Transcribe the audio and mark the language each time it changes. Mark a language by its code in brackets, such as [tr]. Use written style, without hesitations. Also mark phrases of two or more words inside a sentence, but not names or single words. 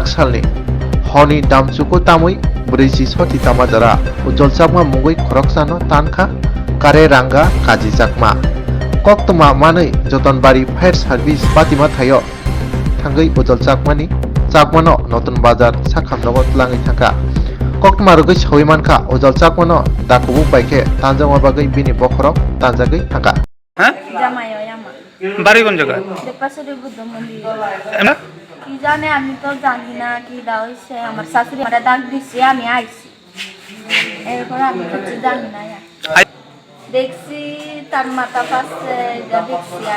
[trp] सालनि हनि दामचुको तामुय ब्रैजि सति तामाजारा उजल चकमा मुगै खरकसानो तानखा कारे रांगा काजि चकमा कक्तमा मानै जतनबारि फायर सार्भिस पातिमा थायो थांगै उजल चकमानि चाकमानो नतुन बाजार साखामनगो तलाङै थांखा कक्तमारुगै सौयमानखा उजल चाकमानो दाकुबु बाइके तानजामाबागै बिनि बखरक तानजागै थांखा [bn] হ্যাঁ জামাইও আমা বাড়ি কোন জায়গায় দেপাসরি বুদ্ধ মন্দির এমনা কি জানে আমি তো জানি না কি দাও হইছে আমার শাশুড়ি আমারে ডাক দিছে আমি আইছি এরপর আমি কিছু জানি না দেখছি তার মাথা পাশে যা দেখছি আর